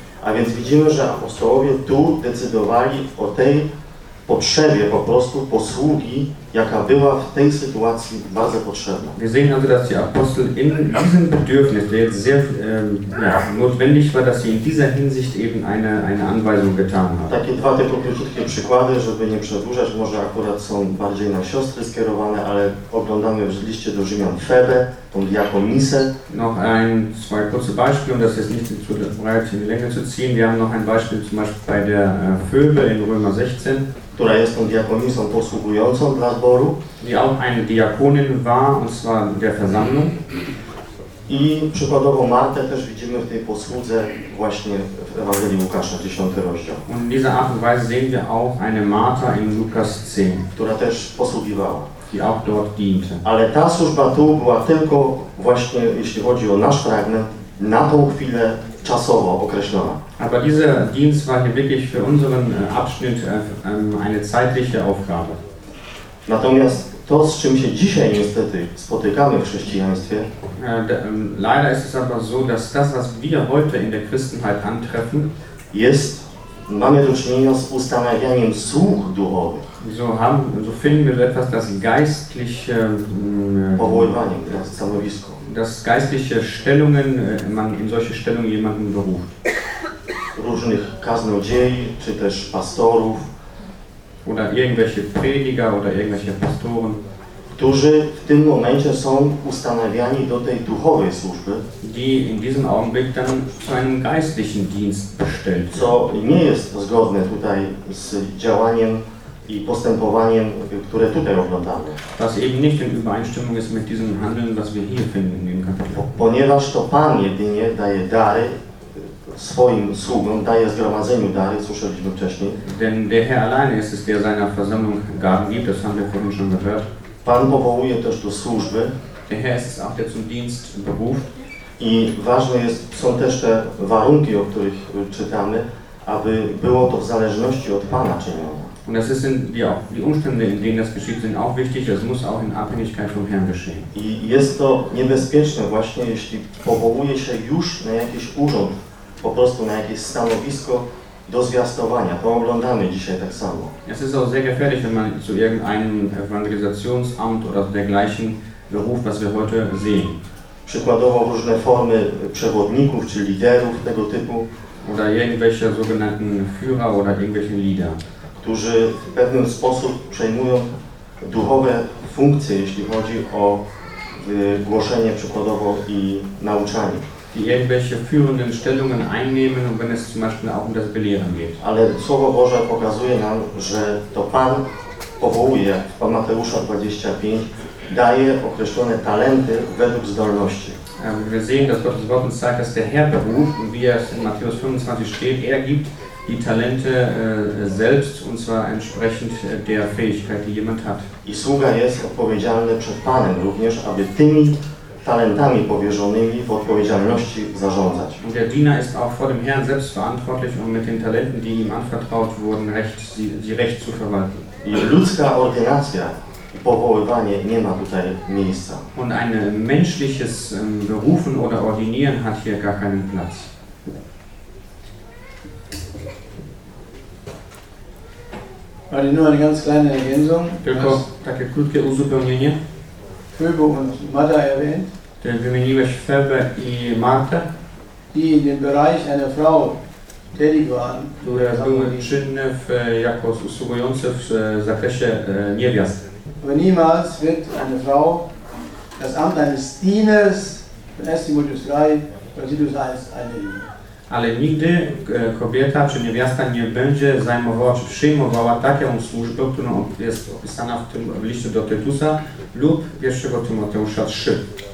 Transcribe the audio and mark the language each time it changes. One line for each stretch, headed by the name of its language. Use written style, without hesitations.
Polish: A więc widzimy, że apostołowie tu decydowali o tej potrzebie po prostu posługi, jaka była w tej sytuacji bardzo potrzebna.
German: Wir sehen also, dass die Apostel in diesem Bedürfnis, der jetzt sehr notwendig war, dass sie in dieser Hinsicht eben eine Anweisung getan haben.
Polish: Takie dwa tylko krótkie przykłady, żeby nie przedłużać, może akurat są bardziej na siostry skierowane, ale oglądamy już liście do Rzymian Febę, tą diakonisę.
German: Noch ein, zwei kurze Beispiele, um das jetzt nicht zu breit in die Länge zu ziehen. Wir haben noch ein Beispiel zum Beispiel bei der Febe in Römer 16.
Polish: Która jest tą diakonisą posługującą dla zboru.
German: Die auch eine Diakonin war, und zwar der Versammlung.
Polish: I przykładowo Martę też widzimy w tej posłudze właśnie w Ewangelii Łukasza, 10 rozdział.
German: Und in dieser Art und Weise sehen wir auch eine Martha in Lukas 10.
Polish: Która też posługiwała.
German: Die auch dort diente.
Polish: Ale ta służba tu była tylko właśnie, jeśli chodzi o nasz fragment, na tą chwilę czasowo określona.
German: Aber dieser Dienst war hier wirklich für unseren Abschnitt eine zeitliche Aufgabe.
Polish: Natomiast to, z czym się dzisiaj niestety spotykamy w chrześcijaństwie.
German: Leider ist es aber so, dass das, was wir heute in der Christenheit antreffen,
Polish: jest, mamy do czynienia z ustanawianiem sług duchowych.
German: So finden wir etwas, das geistliche
Polish: powoływanie, das stanowisko.
German: Das geistliche Stellungen, man in solche Stellungen jemanden beruft.
Polish: Różnych kaznodziei, czy też pastorów.
German: Oder irgendwelche Prediger oder irgendwelche Pastoren,
Polish: którzy w tym momencie są ustanawiani do tej duchowej służby,
German: die in diesem Augenblick dann zu einem geistlichen Dienst bestellt.
Polish: Co nie jest zgodne tutaj z działaniem i postępowaniem, które tutaj oglądamy.
German: Was eben nicht in Übereinstimmung ist mit diesem Handeln, was wir hier finden in dem Kapitel.
Polish: Ponieważ to Pan jedynie daje dary swoim sługom, daje zgromadzeniu dary, słyszeliśmy wcześniej.
German: Denn der Herr alleine ist es, der seiner Versammlung Gaben gibt, das haben wir vorhin schon gehört.
Polish: Pan powołuje też do służby.
German: Der Herr ist es auch, der zum Dienst beruft.
Polish: I ważne jest, są też te warunki, o których czytamy, aby było to w zależności od Pana czynione.
German: Und es sind ja die Umstände, in denen das geschieht, sind auch wichtig. Es muss auch in Abhängigkeit vom Herrn geschehen.
Polish: I jest to niebezpieczne właśnie, jeśli powołuje się już na jakiś urząd, po prostu na jakieś stanowisko do zwiastowania. To oglądamy dzisiaj tak samo.
German: Es ist auch sehr gefährlich, wenn man zu irgendeinem Evangelisationsamt oder dergleichen beruft, was wir heute sehen.
Polish: Przykładowo różne formy przewodników czy liderów tego typu.
German: Oder irgendwelche sogenannten Führer oder irgendwelche Leader,
Polish: którzy w pewnym sposób przejmują duchowe funkcje, jeśli chodzi o głoszenie przykładowo i nauczanie.
German: Die irgendwelche führenden Stellungen einnehmen, wenn es zum Beispiel auch um das Belehren geht.
Polish: Ale Słowo Boże pokazuje nam, że to Pan powołuje, jak Pan Mateusza 25, daje określone talenty według zdolności.
German: Wir sehen, dass Gottes Wort uns sagt, dass der Herr beruft, und wie es in Matthäus 25 steht, er gibt die Talente selbst, und zwar entsprechend der Fähigkeit, die jemand hat.
Polish: I sługa jest odpowiedzialny przed Panem również, aby tymi talentami powierzonymi w odpowiedzialności zarządzać.
German: Und der Diener ist auch vor dem Herrn selbst verantwortlich, um mit den Talenten, die ihm anvertraut wurden, recht zu verwalten.
Polish: I ludzka ordynacja, powoływanie, nie ma tutaj miejsca.
German: Und ein menschliches Berufen oder Ordinieren hat hier gar keinen Platz.
Polish: Ale
German: nur eine ganz kleine Ergänzung.
Polish: Tylko takie krótkie uzupełnienie.
German: Phoebe und Martha erwähnt. Denn
Polish: wymieniłeś Phoebe i Martha,
German: die in dem Bereich einer Frau tätig waren.
Polish: Które były czynne jako usługujące w zakresie niewiast.
German: Aber niemals wird eine Frau das Amt eines Dieners von 1. Timotheus 3, Titus 1 einnehmen.
Polish: Ale nigdy kobieta czy niewiasta nie będzie zajmowała czy przyjmowała taką służbę, którą jest opisana w tym liście do Tytusa lub 1 Tymoteusza 3.